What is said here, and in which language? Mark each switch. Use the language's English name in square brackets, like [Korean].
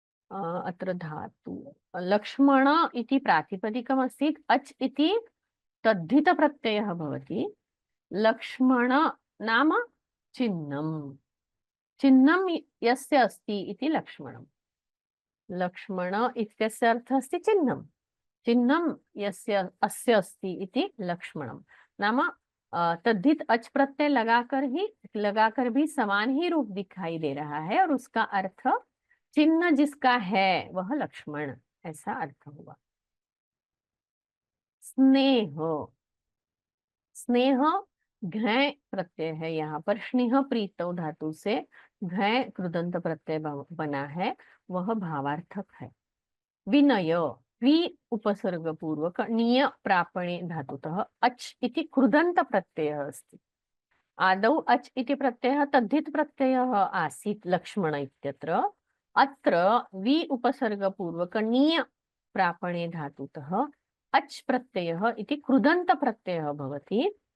[Sanskrit] अत्र धातु लक्ष्मण इति प्रातिपदिकमस्ति, अच् इति तद्धित प्रत्ययः भवति। लक्ष्मण नाम चिह्नं, चिह्नं यस्य अस्ति इति लक्ष्मणम्। लक्ष्मण इत्यस्य अर्थः अस्ति चिह्नं, चिह्नं यस्य अस्य अस्ति इति लक्ष्मणं, नाम [Hindi] तद्धित अच प्रत्यय लगाकर भी समान ही रूप दिखाई दे रहा है, और उसका अर्थ चिन्ह जिसका है वह लक्ष्मण, ऐसा अर्थ हुआ। स्नेह, स्नेह घय प्रत्यय है यहाँ पर, स्नेह प्रीतौ धातु से घय कृदंत प्रत्यय बना है, वह भावार्थक है। [Sanskrit] विनय, वि उपसर्ग पूर्वक निय प्रापणे धातुतः अच् इति कृदंत प्रत्ययः अस्ति। आदौ अच् इति प्रत्ययः तद्धित प्रत्ययः आसीत् लक्ष्मण इत्यत्र, अत्र वि उपसर्ग पूर्वक निय प्रापणे धातुतः अच् प्रत्ययः इति कृदंत प्रत्ययः भवति।